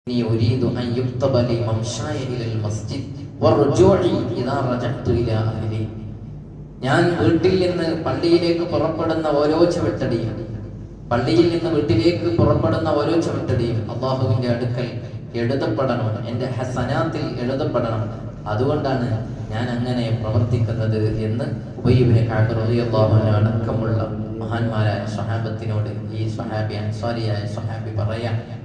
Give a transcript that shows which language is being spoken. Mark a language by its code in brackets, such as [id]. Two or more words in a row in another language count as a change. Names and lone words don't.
[ar] أريد أن يكتب لي ممشاي إلى المسجد ورجوعي إذا رجعت إلى أهلي. [ml] ഞാൻ വീട്ടിൽ നിന്ന് പള്ളിയിലേക്ക് പുറപ്പെടുന്ന ഓരോ ചവിട്ടടിയും അള്ളാഹുവിന്റെ അടുക്കൽ എഴുതപ്പെടണം, എൻ്റെ ഹസനാത്തിൽ എഴുതപ്പെടണം. അതുകൊണ്ടാണ് ഞാൻ അങ്ങനെ പ്രവർത്തിക്കുന്നത് എന്ന് ഉബയ്യ് ഇബ്നു കഅബ് [ar] رضي الله عنه [ml] അടക്കമുള്ള മഹാന്മാരായ സ്വഹാബത്തിനോട് ഈ സ്വഹാബി അൻസാരിയായ സ്വഹാബി പറയാം.